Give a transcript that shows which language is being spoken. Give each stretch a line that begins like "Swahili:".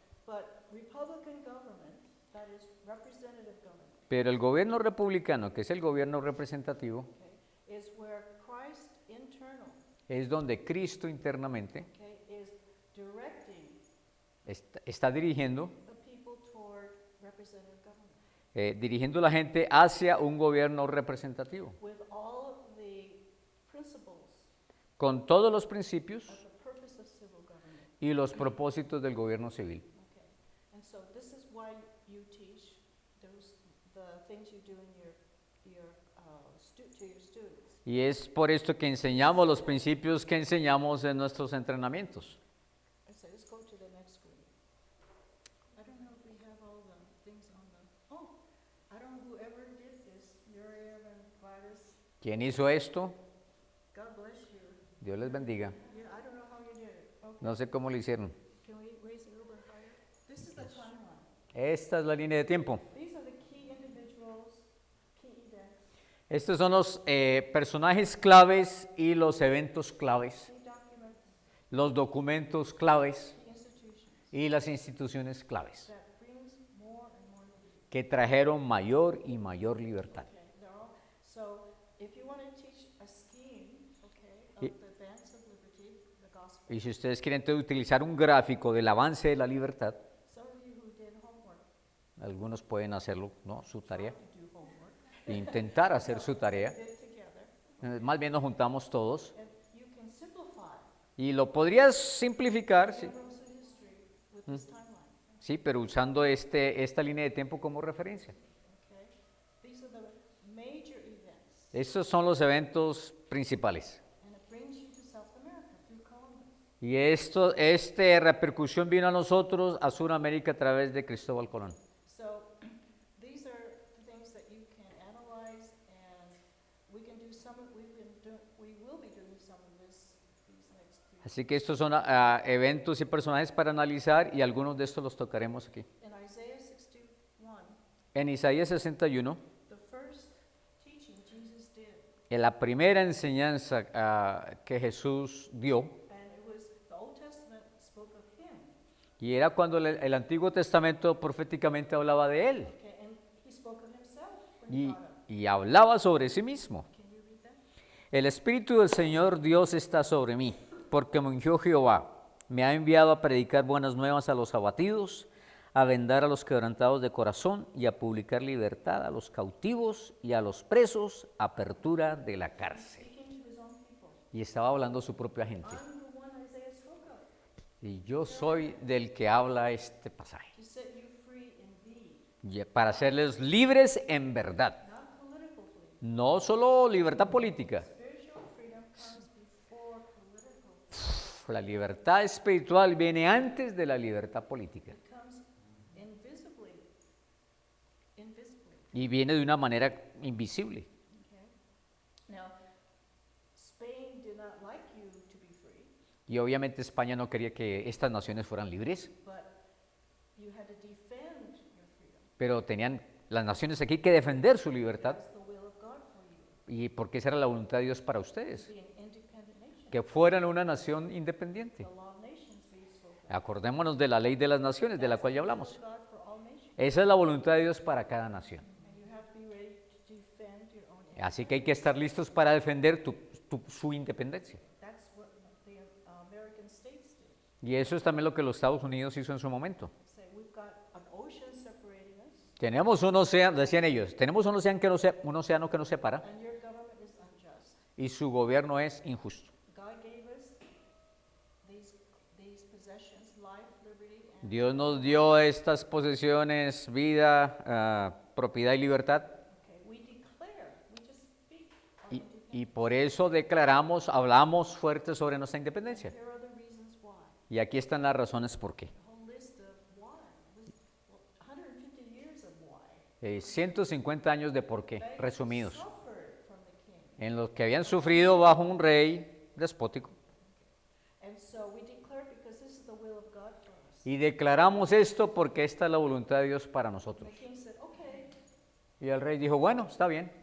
English: But Republican government, that is representative government,
Spanish: Pero el gobierno republicano, que es el gobierno representativo,
English: okay, is where Christ internal
Spanish: es donde Cristo internamente
English: okay, is directing
Spanish: está dirigiendo,
English: the people toward representative government
Spanish: dirigiendo la gente hacia un gobierno representativo,
English: with all of the principles
Spanish: con todos los principios
English: of the purpose of civil government.
Spanish: y los propósitos del gobierno civil.
English: Okay, and so this is why you teach those the things you do in to your students.
Spanish: Y es por esto que enseñamos los principios que enseñamos en nuestros entrenamientos.
English: And so let's go to the next screen. I don't know if we have all the things on the. Oh, I don't know whoever did this. Miriam and Gladys.
Spanish: ¿Quién hizo esto?
English: God bless you.
Spanish: Dios les bendiga.
English: Yeah, I don't know how you did it. Okay.
Spanish: No sé cómo lo hicieron.
English: Can we raise it a little bit higher? This is the timeline.
Spanish: Esta es la línea de tiempo.
English: These are the key individuals, key events,
Spanish: Estos son los personajes claves y los eventos claves,
English: key documents,
Spanish: los documentos claves
English: key institutions
Spanish: y las instituciones claves
English: that brings more and more liberty.
Spanish: que trajeron mayor y mayor libertad.
English: Okay, they're all, so if you want to teach a scheme, okay, of
Spanish: Y-
English: the advance of liberty, the gospel,
Spanish: Y si ustedes quieren utilizar un gráfico del avance de la libertad,
English: some of you who did homework,
Spanish: algunos pueden hacerlo, ¿no? Su tarea,
English: to do homework,
Spanish: intentar hacer su tarea.
English: did together,
Spanish: Más bien nos juntamos todos
English: and you can simplify
Spanish: y lo podrías simplificar, sí,
English: universal history with this timeline.
Spanish: sí, pero usando esta línea de tiempo como referencia.
English: Okay, these are the major events,
Spanish: Estos son los eventos principales.
English: and it brings you to South America through Columbus.
Spanish: Y esta repercusión vino a nosotros, a Sudamérica, a través de Cristóbal Colón.
English: So these are the things that you can analyze, and we can do some of, we will be doing some of this these next 3.
Spanish: Así que estos son eventos y personajes para analizar y algunos de estos los tocaremos aquí.
English: In Isaiah 61,
Spanish: En Isaías 61,
English: the first teaching Jesus did,
Spanish: en la primera enseñanza que Jesús dio,
English: and it was the Old Testament spoke of him,
Spanish: y era cuando el Antiguo Testamento proféticamente hablaba de él
English: okay, and he spoke of himself when he
Spanish: y,
English: got up.
Spanish: y hablaba sobre sí mismo.
English: Can you read that?
Spanish: El Espíritu del Señor Dios está sobre mí, porque me ungió Jehová. Me ha enviado a predicar buenas nuevas a los abatidos, a vendar a los quebrantados de corazón y a publicar libertad a los cautivos y a los presos, apertura de la cárcel.
English: Speaking to his own people.
Spanish: Y estaba hablando a su propia gente.
English: I'm the one Isaiah spoke of,
Spanish: Y yo soy del que habla este pasaje,
English: to set you free indeed,
Spanish: para hacerles libres en verdad.
English: not political freedom.
Spanish: No solo libertad política,
English: Spiritual freedom comes before political
Spanish: la libertad espiritual viene antes de la libertad política.
English: It comes invisibly.
Spanish: Y viene de una manera invisible.
English: Okay? Now, Spain did not like you to be free,
Spanish: Y obviamente España no quería que estas naciones fueran libres,
English: but you had to defend your freedom.
Spanish: pero tenían las naciones aquí que defender su libertad.
English: That's the will of God for you,
Spanish: Y porque esa era la voluntad de Dios para ustedes,
English: to be an independent nation.
Spanish: que fueran una nación independiente.
English: The law of nations we spoke of.
Spanish: Acordémonos de la ley de las naciones, de la cual ya hablamos.
English: God for all nations.
Spanish: Esa es la voluntad de Dios para cada nación.
English: And you have to be ready to defend your own interests.
Spanish: Así que hay que estar listos para defender su independencia.
English: That's what the American states did.
Spanish: Y eso es también lo que los Estados Unidos hizo en su momento.
English: Say, we've got an ocean separating us,
Spanish: Tenemos un océano, decían ellos, tenemos un océano que nos separa
English: and your government is unjust.
Spanish: y su gobierno es injusto.
English: God gave us these possessions, life, liberty, and
Spanish: Dios nos dio estas posesiones, vida, propiedad y libertad,
English: okay, we declare, we just speak our
Spanish: y
English: independence.
Spanish: por eso declaramos, hablamos fuerte sobre nuestra independencia.
English: Here are the reasons why.
Spanish: Y aquí están las razones por qué.
English: The whole list of why. 150 years of why.
Spanish: 150 años de por qué,
English: They
Spanish: resumidos,
English: suffered from the king.
Spanish: en los que habían sufrido bajo un rey despótico.
English: And so we declare because this is the will of God for us.
Spanish: Y declaramos esto porque esta es la voluntad de Dios para
English: The
Spanish: nosotros.
English: king said, okay,
Spanish: Y el rey dijo, bueno, está bien.